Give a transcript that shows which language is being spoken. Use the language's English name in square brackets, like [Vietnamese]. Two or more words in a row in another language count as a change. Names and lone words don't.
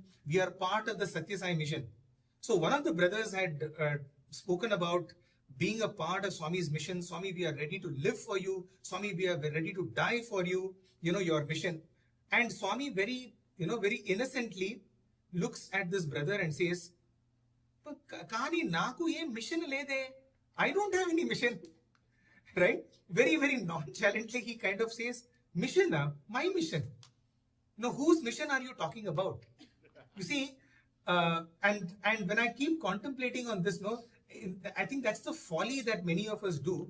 [English] We are part of the Satya Sai mission. So one of the brothers had spoken about being a part of Swami's mission. Swami, we are ready to live for you. Swami, we are ready to die for you, your mission. And Swami very innocently looks at this brother and says, [Telugu] కానీ నాకు ఏ mission లేదు. [English] I don't have any mission. Right? Very, very nonchalantly, he kind of says, mission, my mission. Whose mission are you talking about? You see, and when I keep contemplating on this, I think that's the folly that many of us do.